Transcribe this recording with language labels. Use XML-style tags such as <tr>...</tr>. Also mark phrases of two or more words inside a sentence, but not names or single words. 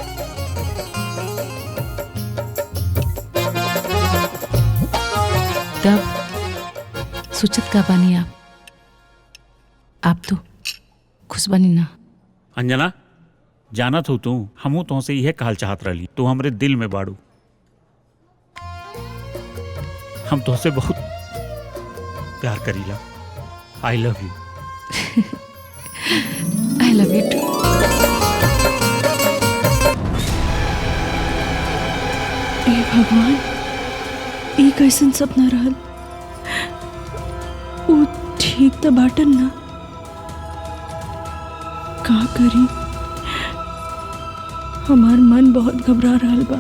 <bho>तब सोचत का बानी आप तो खुश बानी ना? अंजना, जानत हो तू हमू तुमसे यह कहल चाहत रही। तू हमरे दिल में बाड़ू। हम तुमसे बहुत प्यार करीला।</bho> <en>I love you. I love you too.</en> <bho>ए भगवान, ई कैसन सपना रहल? वो ठीक तो बाटन ना? का करी हमार मन बहुत घबरा रहल बा।</bho>